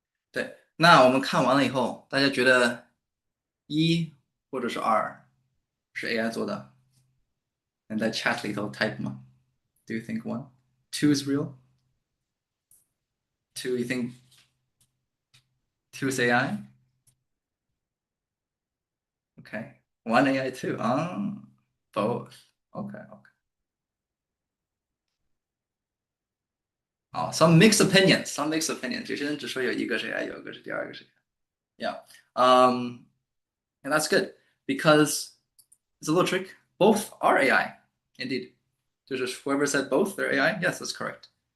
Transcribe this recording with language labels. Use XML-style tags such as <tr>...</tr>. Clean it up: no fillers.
<zh>对，那我们看完了以后，大家觉得一或者是二是 AI 做的？你在 chat 里头 type 吗？</zh> <en>Do you think one? Two is real? Two, you think two is AI? Okay. One AI, two. Both. Okay, okay. Some mixed opinions. Some mixed opinions.</en> <zh>有些人只说有一个是 AI，有一个是第二个是 AI.</zh> <en>Yeah. And that's good because it's a little trick. Both are AI, indeed.</en> <zh>就是</zh> <en>whoever said both, they're AI. Yes, that's correct.</en>